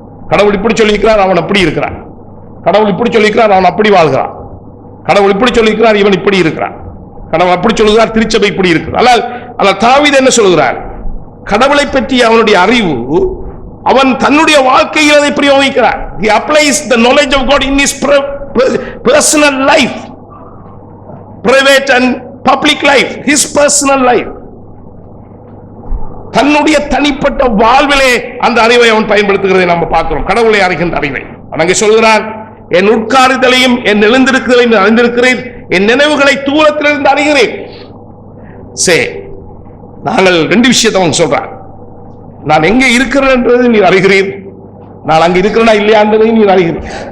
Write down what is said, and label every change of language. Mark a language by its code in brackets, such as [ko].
[ta] கடவுள் இப்படி சொல்லியிருக்கிறார், அவன் அப்படி இருக்கிறான். கடவுள் இப்படி சொல்லியிருக்கிறார், அவன் அப்படி வாழ்கிறான். கடவுள் இப்படி சொல்லியிருக்கிறார், இவன் இப்படி இருக்கிறான். கடவுள் அப்படி சொல்லுகிறார், திருச்சபை இப்படி இருக்கிறார். ஆனால் தாவீது என்ன சொல்கிறார்? கடவுளை பற்றி அவனுடைய அறிவு, அவன் தன்னுடைய வாழ்க்கையில் அதை பிரயோகிக்கிறார். [en] He applies the knowledge of God in his personal life, private and public life, his personal life. [ta] தன்னுடைய தனிப்பட்ட வாழ்விலே அந்த அறிவை அவன் பயன்படுத்துகிறதை நாம் பார்க்கிறோம். கடவுளை அறிகின்ற அறிவை அங்கே சொல்கிறார், என் உட்காருதலையும் என் எழுந்திருக்கிறதையும் அறிந்திருக்கிறேன், என் நினைவுகளை தூரத்திலிருந்து அறிகிறேன். நாங்கள் 2 விஷயத்தை அவங்க சொல்றார். நான் எங்கே இருக்கிறேன் என்றதை நீர் அறிகிறீர், நான் அங்கே இருக்கிறேனா இல்லையா என்பதையும் நீர் அறிகிறீர்.